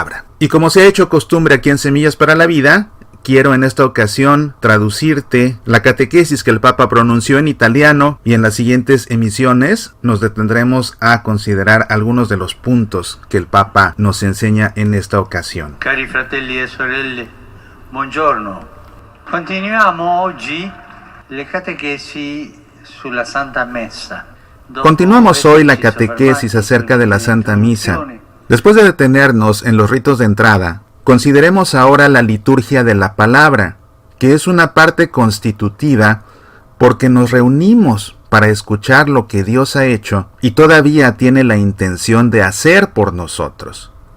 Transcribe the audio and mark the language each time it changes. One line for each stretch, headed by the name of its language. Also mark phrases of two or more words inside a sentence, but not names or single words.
Spanish: Y como se ha hecho costumbre aquí en Semillas para la Vida, quiero en esta ocasión traducirte la catequesis que el Papa pronunció en italiano, y en las siguientes emisiones nos detendremos a considerar algunos de los puntos que el Papa nos enseña en esta ocasión.
Italian: Cari fratelli e sorelle, buongiorno. Continuiamo oggi le catechesi sulla Santa Messa.
Spanish: Continuamos hoy la catequesis acerca de la Santa Misa. Después de detenernos en los ritos de entrada, consideremos ahora la liturgia de la palabra, que es una parte constitutiva porque nos reunimos para escuchar lo que Dios ha hecho y todavía tiene la intención de hacer por nosotros.